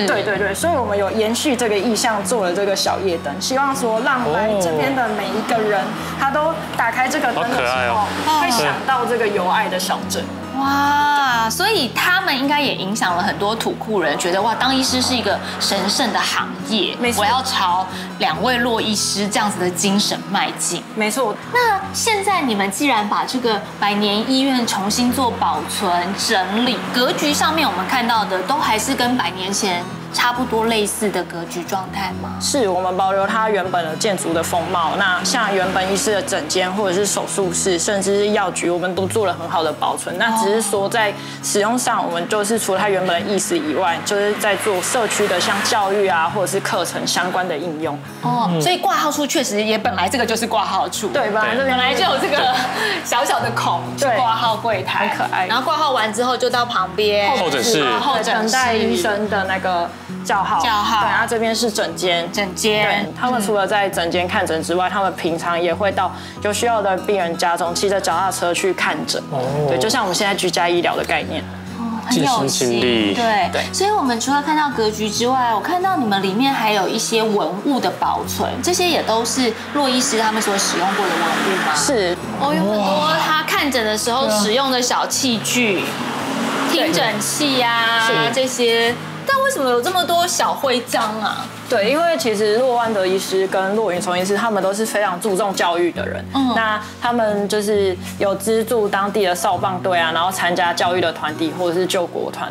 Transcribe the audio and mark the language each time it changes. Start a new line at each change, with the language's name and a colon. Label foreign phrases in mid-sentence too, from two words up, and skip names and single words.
Chinese: 對對對，所以我們有延續這個意向，做了這個小夜燈，希望說讓來這邊的每一個人，他都打開這個燈的時候，會想到這個有愛的小鎮。哇，所以他們應該也影響了很多土庫人，覺得哇，當醫師是一個神聖的行業，我要朝2位駱醫師這樣子的精神邁進。沒錯。那現在你們既然把這個100年醫院重新做保存整理，格局上面我們看到的都還是跟100年前差不多類似的格局狀態嗎？是，我們保留它原本的建築的風貌。那像原本醫師的診間或者是手術室，甚至是藥局，我們都做了很好的保存。那只是說在使用上，我們就是除了它原本的意思以外，就是在做社區的像教育啊，或者是課程相關的應用。哦，所以掛號處確實也本來這個就是掛號處，對，本來就有這個小小的孔，對，掛號櫃檯，很可愛。然後掛號完之後就到旁邊候診室，等待醫生的那個叫號，對，然後這邊是診間，對，他們除了在診間看診之外，他們平常也會到有需要的病人家中，騎着腳踏車去看診，對，就像我們現在居家醫療的概念。很有心，对，所以我們除了看到格局之外，我看到你們裡面還有一些文物的保存，這些也都是駱醫師他們所使用過的文物嗎？是，哦，有很多他看診的時候使用的小器具，聽診器啊這些。但為什麼有這麼多小徽章啊？對，因為其實駱萬德醫師跟駱雲崇醫師他們都是非常注重教育的人。那他們就是有資助當地的少棒隊啊，然後參加教育的團體或者是救國團。